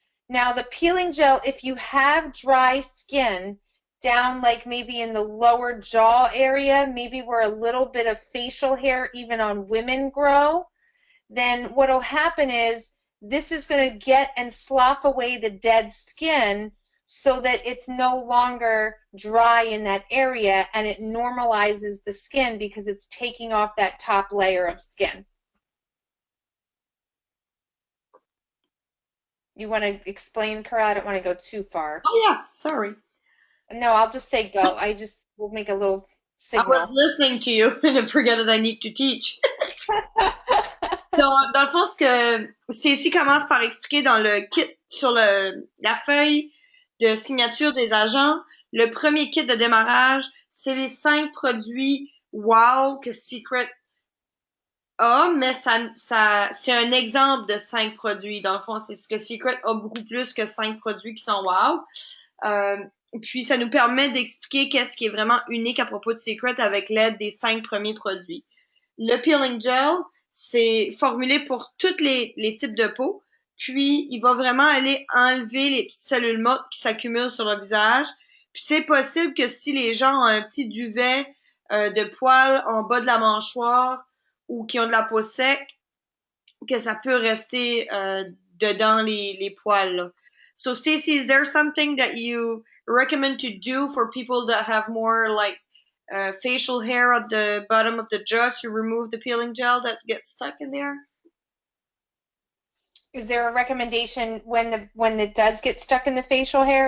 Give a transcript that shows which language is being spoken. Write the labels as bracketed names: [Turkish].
[English] Now, the peeling gel, if you have dry skin down like maybe in the lower jaw area, maybe where a little bit of facial hair even on women grow, then what'll happen is this is going to get and slough away the dead skin so that it's no longer dry in that area, and it normalizes the skin because it's taking off that top layer of skin. You want to explain, Kara? I don't want to go too far. Oh yeah, sorry. No, I'll just say go. I just will make a little I was signal. listening to you and I forget that I need to teach. [French] Dans le fond, ce que Stacy commence par expliquer dans le kit sur la feuille de signature des agents, le premier kit de démarrage, c'est les 5 produits wow que Secret a, mais c'est un exemple de 5 produits. Dans le fond, c'est ce que Secret a beaucoup plus que 5 produits qui sont wow. Euh, Puis ça nous permet d'expliquer qu'est-ce qui est vraiment unique à propos de Secret avec l'aide des 5 premiers produits. Le peeling gel, c'est formulé pour tous les types de peau. Puis il va vraiment aller enlever les petites cellules mortes qui s'accumulent sur le visage. Puis c'est possible que si les gens ont un petit duvet de poils en bas de la mâchoire ou qui ont de la peau sec, que ça peut rester dedans les poils. Là. [English] So Stacey, is there something that you recommend to do for people that have more like facial hair at the bottom of the jaw to remove the peeling gel that gets stuck in there? Is there a recommendation when it does get stuck in the facial hair?